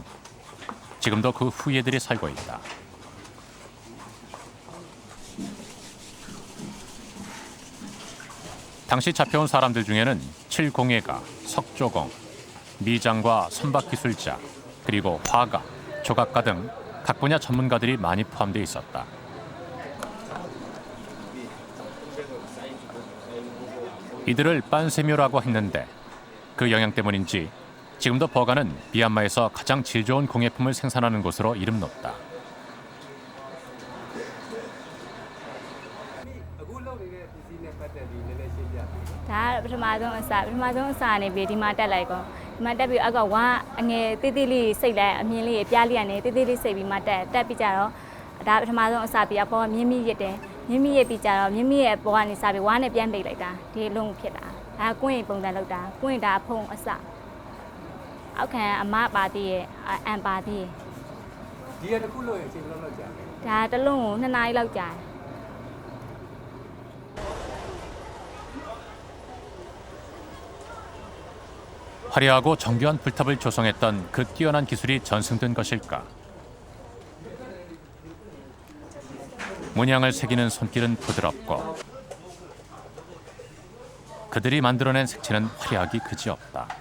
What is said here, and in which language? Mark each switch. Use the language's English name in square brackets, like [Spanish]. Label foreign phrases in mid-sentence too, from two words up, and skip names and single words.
[Korean] 지금도 그 후예들이 살고 있다. 당시 잡혀온 사람들 중에는 칠공예가, 석조공, 미장과 선박기술자, 그리고 화가, 조각가 등 각 분야 전문가들이 많이 포함되어 있었다. 이들을 빤세묘라고 했는데 그 영향 때문인지 지금도 버가는 미얀마에서 가장 질 좋은 공예품을 생산하는 곳으로 이름 높다. [Burmese] ဒါပထမဆုံးအစာနေပြီးဒီမှာတက်လိုက်ကောဒီမှာတက်ပြီးအကောဝါအငယ်တေးသေးလေးစိတ်လိုက်အမြ င်လေးပြားလေးကနေတေးသေးလေးစိတ်ပြီးမှတက်ပြီးကြတော့ဒါပထမဆုံးအစာပြီးပေါ်မြင်းမြစ်ရက်တယ်မြင်းမြစ်ရက်ပြီးကြတော့မြင်းမြစ်ရဲ့ပေါ်ကနေစပြီးဝါနဲ့ပြန်ပိတ်လိုက်တာဒီအလုံးဖြစ်တာဒါကွင်းပုံစံလောက်တာကွင်းဒါဖုံအစအောက်ခံအမပါသေးရဲ့အန်ပါသေးရဲ့ဒီရတစ်ခုလို့အချိန်ဘယ်လောက်ကြာလဲဒါတစ်လုံးကို2 နာရီလောက်ကြာတယ် [Korean] 화려하고 정교한 불탑을 조성했던 그 뛰어난 기술이 전승된 것일까? 문양을 새기는 손길은 부드럽고 그들이 만들어낸 색채는 화려하기 그지없다.